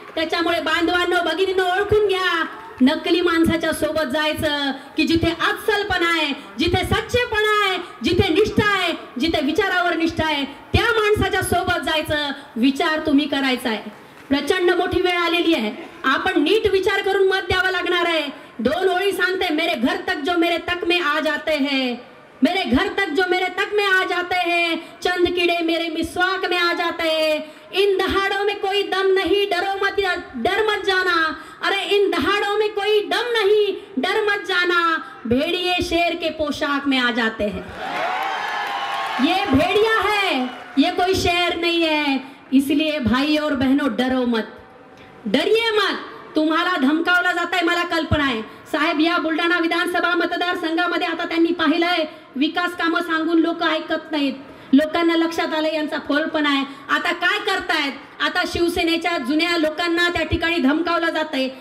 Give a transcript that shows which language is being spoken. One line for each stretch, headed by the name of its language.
Marathi: त्याच्यामुळे बांधवांनो, भगिनींनो, ओळखून घ्या, नकली माणसाच्या सोबत जायचं की जिथे अस्सलपणा आहे, जिथे सच्चेपणा आहे, जिथे निष्ठा आहे, जिथे विचारावर निष्ठा आहे, त्या माणसाच्या सोबत जायचं। विचार तुम्ही करायचा आहे। प्रचंड मोठी वेळ आलेली आहे, आपण नीट विचार करून मत द्यावं लागणार आहे। 2 ओळी सांगते,
Hindi: मेरे घर तक जो मेरे तक में आ जाते हैं, मेरे घर तक जो मेरे तक में आ जाते हैं, चंद कीड़े मेरे मिसवाक में आ जाते हैं। इन दहाड़ों में कोई दम नहीं, डर मत जाना। अरे इन दहाड़ों में कोई दम नहीं, डर मत जाना, भेड़िए शेर के पोशाक में आ जाते हैं। ये भेड़िया है, ये कोई शेर नहीं है। इसलिए भाई और बहनों, डरो मत, डरिए मत।
Marathi: तुम्हाला धमकावला जाताय, मला कल्पना आहे साहेब। या बुलढाणा विधानसभा मतदारसंघामध्ये आता त्यांनी पाहिलंय, विकास कामं सांगून लोक ऐकत नाहीत, लोकांना लक्षात आलं यांचा फोलपणा आहे। आता काय करतायत? आता शिवसेनेच्या जुन्या लोकांना त्या ठिकाणी धमकावलं जातंय।